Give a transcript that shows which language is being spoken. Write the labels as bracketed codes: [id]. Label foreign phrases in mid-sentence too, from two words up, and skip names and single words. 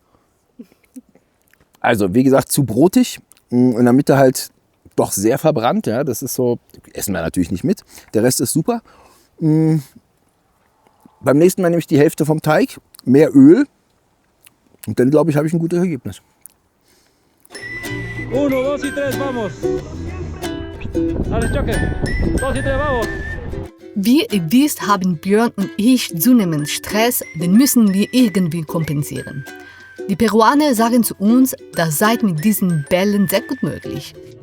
[de] Also, wie gesagt, zu brotig. In der Mitte halt doch sehr verbrannt. Ja, das ist so, essen wir natürlich nicht mit. Der Rest ist super. Beim nächsten Mal nehme ich die Hälfte vom Teig, mehr Öl. Und dann, glaube ich, habe ich ein gutes Ergebnis. [es] 1, 2 y 3, vamos. Alles choque. 2 y 3, vamos. [de] Wie ihr wisst, haben Björn und ich zunehmend Stress, den müssen wir irgendwie kompensieren. Die Peruaner sagen zu uns, das sei mit diesen Bällen sehr gut möglich.